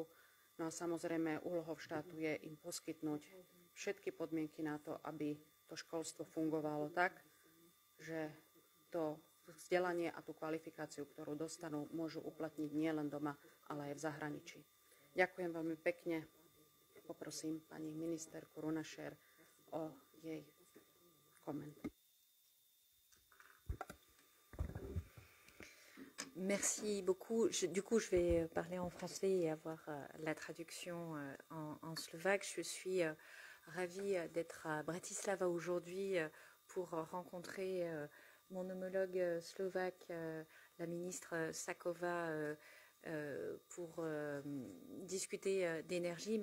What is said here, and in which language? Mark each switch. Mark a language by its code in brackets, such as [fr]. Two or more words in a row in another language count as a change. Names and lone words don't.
[sk] No a samozrejme úlohou štátu je im poskytnúť všetky podmienky na to, aby to školstvo fungovalo tak, že to vzdelanie a tú kvalifikáciu, ktorú dostanú, môžu uplatniť nielen doma, ale aj v zahraničí. Ďakujem veľmi pekne. Poprosím pani ministerku Runacher o jej koment. [fr] Merci beaucoup. Du coup, je vais parler en français et avoir la traduction en slovaque. Je suis ravie d'être à Bratislava aujourd'hui pour rencontrer mon homologue slovaque, la ministre Saková, pour discuter d'énergie.